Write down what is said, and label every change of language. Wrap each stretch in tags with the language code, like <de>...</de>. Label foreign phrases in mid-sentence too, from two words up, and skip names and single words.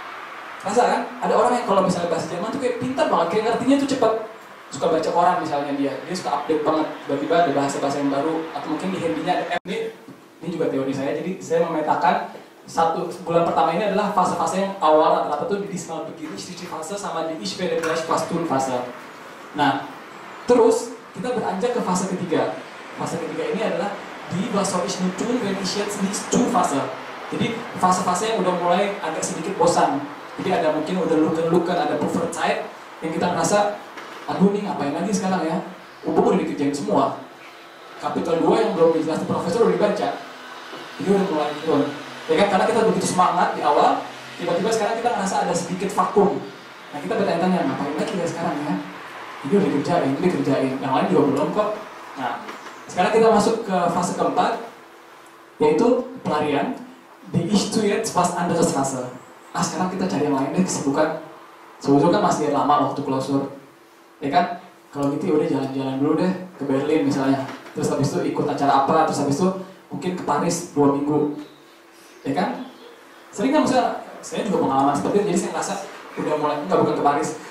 <id>Ada orang yang kalau misalnya bahasa Jerman tuh kayak pintar banget, kayak ngertinya tuh cepat. suka baca koran misalnya dia suka update banget, tiba-tiba ada bahasa-bahasa yang baru, atau mungkin di handy-nya ada app. Ini juga teori saya, jadi saya memetakan 1 bulan pertama ini adalah fase-fase yang awal rata-rata tuh di dismal begini, sisi fase sama di</id> <de>ich werde gleich was tun</de> <id>fase. Nah, terus kita beranjak ke fase ketiga. Fase ketiga ini adalah di</id> <de>was soll ich nun tun, wenn ich jetzt nichts tun</de> <id>fase. Jadi fase-fase yang udah mulai agak sedikit bosan. Jadi ada mungkin udah luken-luken, ada buffer zeit yang kita ngerasa, aduh nih ngapain lagi sekarang ya? Buku udah dikerjain semua. Kapital 2 yang belum dijelasin profesor udah dibaca. Ini udah mulai turun. Ya kan, karena kita begitu semangat di awal, tiba-tiba sekarang kita ngerasa ada sedikit vakum. Nah kita bertanya-tanya, ngapain lagi ya sekarang ya? Ini udah dikerjain, yang lain juga belum kok. Nah, sekarang kita masuk ke fase keempat, yaitu pelarian.</id> <de>Die Ich tu jetzt was anderes Phase.</de> <id>Nah sekarang kita cari yang lain deh, kesibukan. Sebetulnya kan masih lama waktu klausur. Ya kan, kalau gitu udah jalan-jalan dulu deh ke Berlin misalnya. Terus habis itu ikut acara apa, terus habis itu mungkin ke Paris 2 minggu. Ya kan? Sering kan misalnya, saya juga pengalaman seperti itu, jadi saya ngerasa udah mulai, bukan ke Paris.</id>